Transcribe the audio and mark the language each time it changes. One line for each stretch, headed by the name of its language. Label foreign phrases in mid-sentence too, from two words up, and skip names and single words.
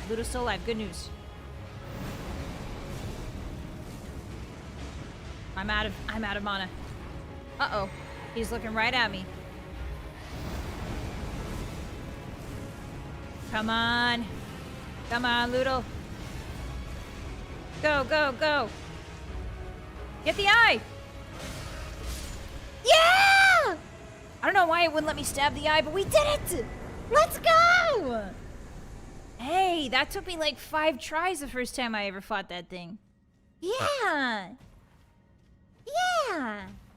English: Loodle's still alive. Good news. I'm out of mana. Uh-oh. He's looking right at me. Come on. Come on, Loodle. Go, go, go. Get the eye. Yeah! I don't know why it wouldn't let me stab the eye, but we did it! Let's go! Hey, that took me like 5 tries the first time I ever fought that thing. Yeah! Yeah!